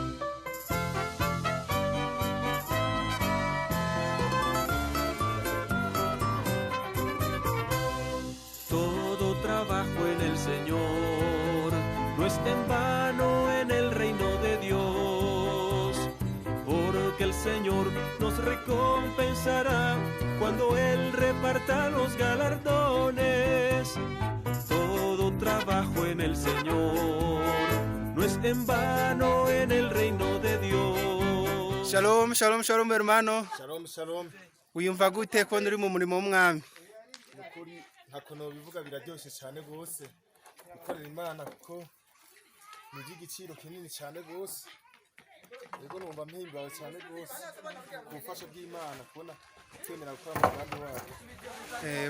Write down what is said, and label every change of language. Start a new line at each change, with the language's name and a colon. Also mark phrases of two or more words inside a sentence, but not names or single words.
Spanish: Todo trabajo en el Señor no es en vano en el reino de Dios, porque el Señor nos recompensará cuando Él reparta los galardones. Todo trabajo en el Señor no es en vano en el reino de Dios.
Hebrew: שלום, שלום, שלום hermano. שלום, שלום.
Kinyarwanda: Uyumva gute ko uri mu murimo w'umwami? Nukuri hakono bivuga biraryoshe cyane gose. Gukorera Imana kuko ni igiciro kinini cyane gose. Yego numva mpimbawe cyane gose. Ubufasha bw'Imana kubona twemera gukora umugambi wayo.